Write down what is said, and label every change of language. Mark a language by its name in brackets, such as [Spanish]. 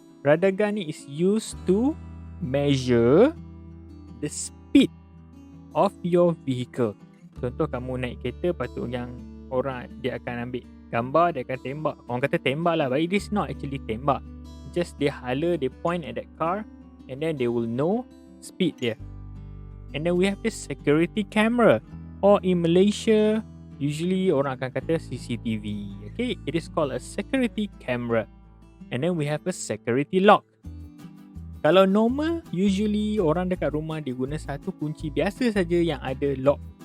[English] Radar gun ni is used to measure the speed of your vehicle. [Malay] Contoh kamu naik kereta, patut yang orang dia akan ambil gambar, dia akan tembak. Orang kata tembak lah, [English] but it is not actually [Malay] tembak. Just dia hala, [English] they point at that car and then they will know speed dia. And then we have this security camera, or in Malaysia usually [Malay] orang akan kata [English] CCTV. Okay, it is called a security camera. And then we have a security lock. [Malay] Kalau normal, usually orang dekat rumah dia guna satu kunci biasa saja yang ada lock.